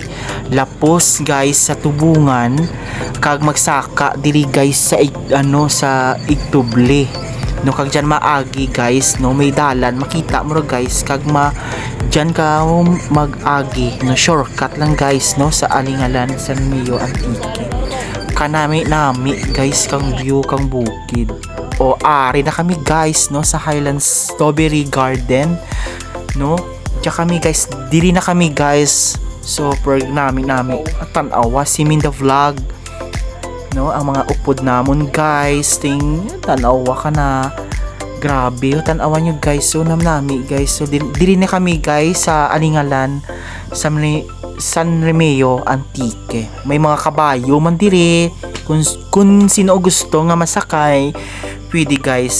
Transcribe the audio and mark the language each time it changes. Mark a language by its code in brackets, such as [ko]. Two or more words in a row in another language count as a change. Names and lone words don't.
[hil] Lapos guys sa Tubungan kag magsaka diri guys sa sa Ituble, no? Kag dyan maagi guys, no? May dalan makita mo guys kag dyan ka mag-agi, no? Shortcut lang guys, no? Sa Aningalan San Remeo Antique. Kanami guys kang view kang bukid. O ari na kami guys, no? Sa Highlands Strawberry Garden, no? Diya kami guys, diri na kami guys. So per nami at tanawa si Minda Vlog, no? Ang mga upod namon guys, tanawa ka na. Grabe, tanawa nyo guys. So nami guys, so diri na kami guys sa Aningalan San Remeo Antique. May mga kabayo man diri. Kung sino gusto nga masakay, pwede guys.